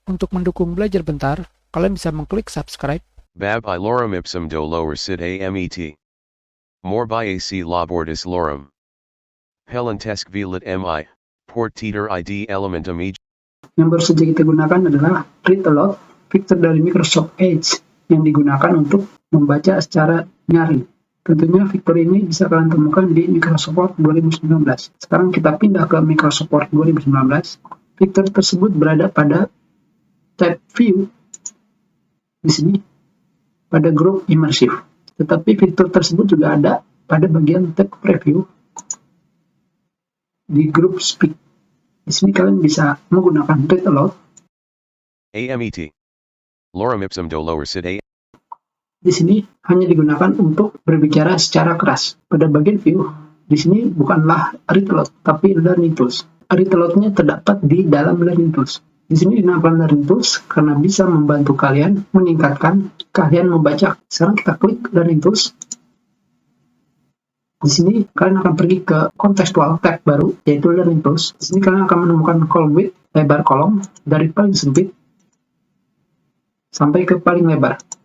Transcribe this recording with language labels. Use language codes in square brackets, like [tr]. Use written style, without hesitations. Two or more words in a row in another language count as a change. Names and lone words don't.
[id] Untuk mendukung Belajar Bentar, kalian bisa mengklik subscribe. [la] Bab I lorem ipsum do lower sit amet. More by ac labordis lorem. Helentesc velit mi, port teeter id elementum e. [id] Yang baru saja kita gunakan adalah [en] read aloud, [id] fitur dari Microsoft Edge yang digunakan untuk membaca secara nyaring. Tentunya fitur ini bisa kalian temukan di Microsoft Word 2019. Sekarang kita pindah ke Microsoft Word 2019. Fitur tersebut berada pada tab View di sini pada grup Immersive. Tetapi fitur tersebut juga ada pada bagian tab Preview di grup Speak. Di sini kalian bisa menggunakan [en] read aloud. [la] Amet. Lorem ipsum do lower sit a. [id] Di sini hanya digunakan untuk berbicara secara keras. Pada bagian view, di sini bukanlah [en] read aloud, [id] tapi [en] learning tools. Read aloud- [id] nya terdapat di dalam [en] learning tools. [id] Di sini dinamakan [en] learning tools [id] karena bisa membantu kalian meningkatkan keahlian membaca. Sekarang kita klik [en] learning tools. [id] Di sini kalian akan pergi ke [en] contextual tab [id] baru, yaitu [en] learning tools. [id] Di sini kalian akan menemukan [en] column width, [id] lebar kolom, dari paling sempit sampai ke paling lebar.